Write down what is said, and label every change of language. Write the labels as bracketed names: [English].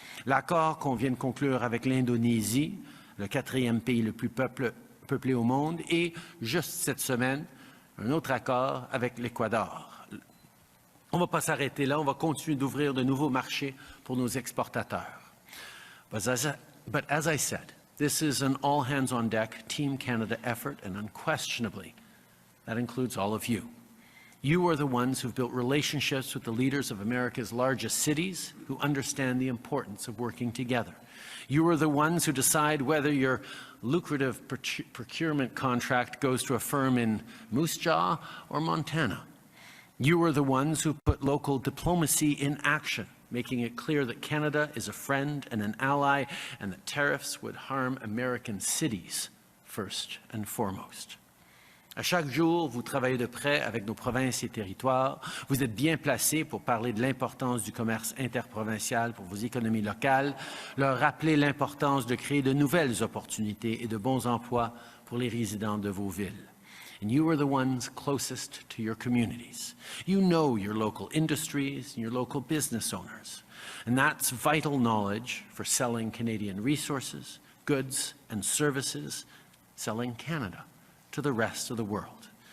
[French] L'accord qu'on vient de conclure avec l'Indonésie, le 4e pays le plus peuplé au monde, et juste cette semaine, un autre accord avec l'Équateur. On ne va pas s'arrêter là, on va continuer d'ouvrir de nouveaux marchés pour nos exportateurs. [English] But as I said, this is an all-hands-on-deck Team Canada effort, and unquestionably, that includes all of you. You are the ones who've built relationships with the leaders of America's largest cities who understand the importance of working together. You are the ones who decide whether your lucrative procurement contract goes to a firm in Moose Jaw or Montana. You are the ones who put local diplomacy in action, making it clear that Canada is a friend and an ally, and that tariffs would harm American cities first and foremost. [French] À chaque jour, vous travaillez de près avec nos provinces et territoires. Vous êtes bien placés pour parler de l'importance du commerce interprovincial pour vos économies locales, leur rappeler l'importance de créer de nouvelles opportunités et de bons emplois pour les résidents de vos villes. [English] And you are the ones closest to your communities. You know your local industries and your local business owners. And that's vital knowledge for selling Canadian resources, goods, and services, selling Canada to the rest of the world.